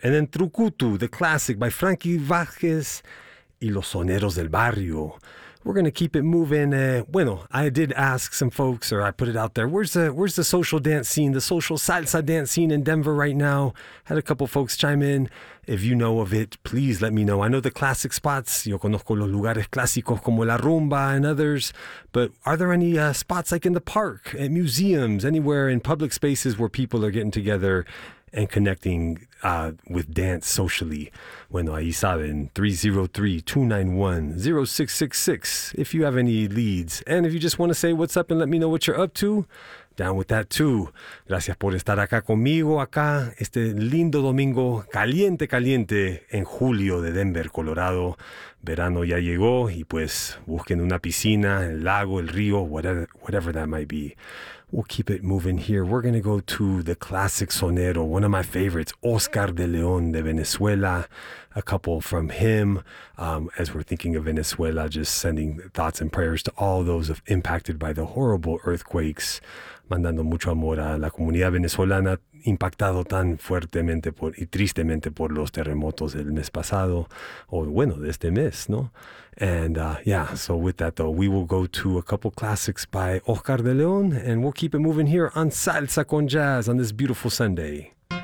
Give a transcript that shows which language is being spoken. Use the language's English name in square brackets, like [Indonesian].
[English] And then Trucutu, the classic by Frankie Vazquez y Los Soneros del Barrio. We're going to keep it moving. I did ask some folks, or I put it out there, where's the social dance scene, the social salsa dance scene in Denver right now? Had a couple folks chime in. If you know of it, please let me know. I know the classic spots. [Spanish] Yo conozco los lugares clásicos como La Rumba [English] and others. But are there any spots like in the park, at museums, anywhere in public spaces where people are getting together and connecting with dance socially? [Spanish] Bueno, ahí saben, 303-291-0666. [English] If you have any leads, and if you just want to say what's up and let me know what you're up to, down with that too. [Spanish] Gracias por estar acá conmigo, acá, este lindo domingo, caliente, caliente, en julio de Denver, Colorado. Verano ya llegó, y pues busquen una piscina, el lago, el río, [English] whatever that might be. We'll keep it moving here. We're going to go to the classic sonero, one of my favorites, Oscar de León de Venezuela. A couple from him, as we're thinking of Venezuela, just sending thoughts and prayers to all those impacted by the horrible earthquakes. [Spanish] Mandando mucho amor a la comunidad venezolana impactado tan fuertemente y tristemente por los terremotos del mes pasado, de este mes, ¿no? [English] And so with that though, we will go to a couple classics by Oscar de León, and we'll keep it moving here on Salsa con Jazz on this beautiful Sunday.